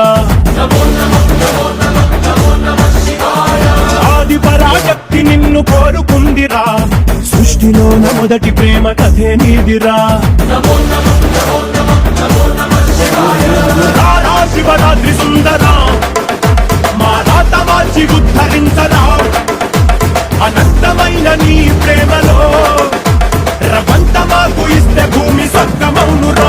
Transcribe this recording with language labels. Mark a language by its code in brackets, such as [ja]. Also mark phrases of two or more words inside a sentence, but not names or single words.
[sa] नमो नमः नमो नमः नमो नमः शिवाय [te] ఆది పరాశక్తి నిన్ను కోరుకుందిరా సృష్టిలోన మొదటి ప్రేమ కథే నీదిరా [sa] नमो नमः नमो नमः नमो नमः शिवाय [te] రారా శివరాత్రి సుందరా మా రాత మార్చి ఉద్ధరించరా అనంతమైన నీ ప్రేమలో రవంత మాకు ఇస్తే భూమి స్వర్గమౌనురా